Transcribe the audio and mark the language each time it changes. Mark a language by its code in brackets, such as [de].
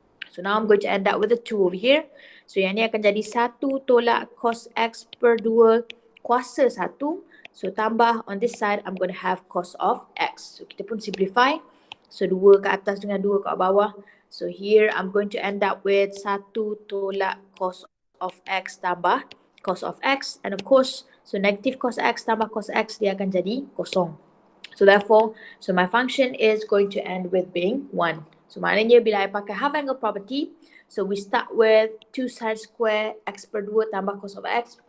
[en] So now I'm going to end up with a 2 over here. [ms] So yang ni akan jadi [en] 1 tolak cos X per 2 kuasa 1. So tambah on this side, I'm going to have cos of X. [ms] So kita pun simplify. So 2 ke atas dengan 2 kat bawah. [en] So here I'm going to end up with 1 tolak cos of X tambah cos of X. And of course, so negative cos X tambah cos X [ms] dia akan jadi kosong. [en] So therefore, so my function is going to end with being 1. So [ms] maknanya bila I pakai [en] half angle property, so we start with 2 sin square X per 2 tambah cos of X.